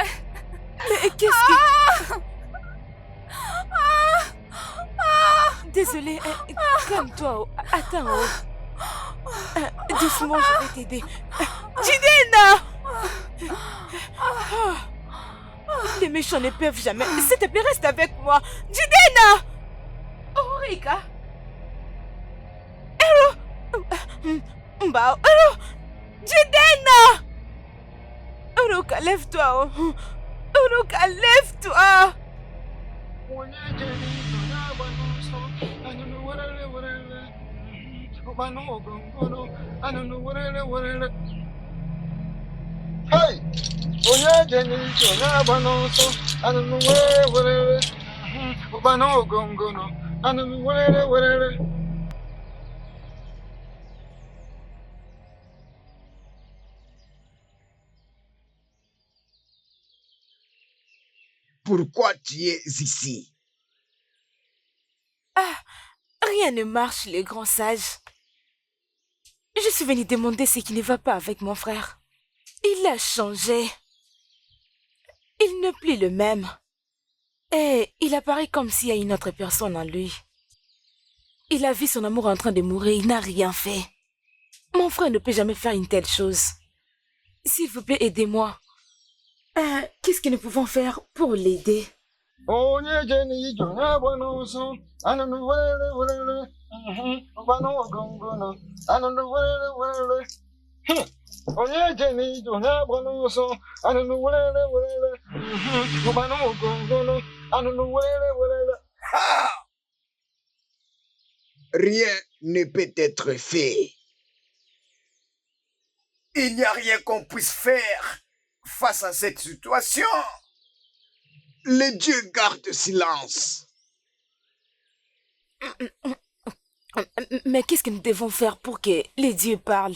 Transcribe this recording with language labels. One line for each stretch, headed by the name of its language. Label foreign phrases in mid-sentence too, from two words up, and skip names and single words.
French: Mais qu'est-ce que... Désolée, calme-toi. Attends. Doucement, je vais t'aider. Jidena! Les méchants ne peuvent jamais. S'il te plaît, reste avec moi. Jidena! Orika? Hello? Mbao? Hello? Jidena! Orika, lève-toi. Orika, lève-toi. Hey!
Igbo: Onye jeni onye agba n'ọsọ anụnụ were werere ụba n'ogongono anụnụ werere werere.
French: Pourquoi tu es ici? Rien ne marche, le grand sage. Je suis venue demander ce qui ne va pas avec mon frère. Il a changé. Il n'est plus le même. Et il apparaît comme s'il y a une autre personne en lui. Il a vu son amour en train de mourir, il n'a rien fait. Mon frère ne peut jamais faire une telle chose. S'il vous plaît, aidez-moi. Qu'est-ce que nous pouvons faire pour l'aider?
Igbo: Onye jeni onye agba n'ọsọ anụnụ were werere ụba n'ogongono anụnụ were werere. Onye jeni onye agba n'ọsọ anụnụ were werere ụba n'ogongono anụnụ were werere.
French: Rien ne peut être fait. Il n'y a rien qu'on puisse faire face à cette situation. Les dieux gardent silence. Mais qu'est-ce que nous devons faire pour que les dieux parlent?